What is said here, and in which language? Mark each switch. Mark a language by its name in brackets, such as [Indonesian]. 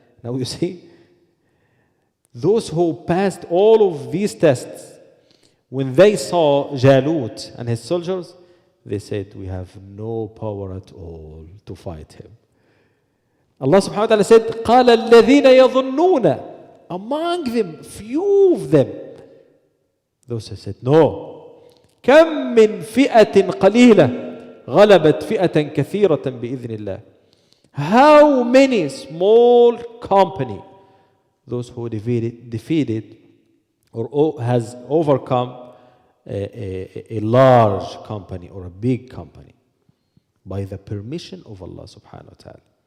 [English] Now you see, those who passed all of these tests, when they saw Jalut and his soldiers, they said, we have no power at all to fight him. Allah subhanahu wa ta'ala said, [Arabic] قَالَ الَّذِينَ يَظُنُّونَ. [English] Among them, few of them, those who said, no. [Arabic] كم من فئة قليلة غلبت فئة كثيرة بإذن الله. [English] How many small company, those who defeated or has overcome a large company or a big company by the permission of Allah subhanahu wa ta'ala.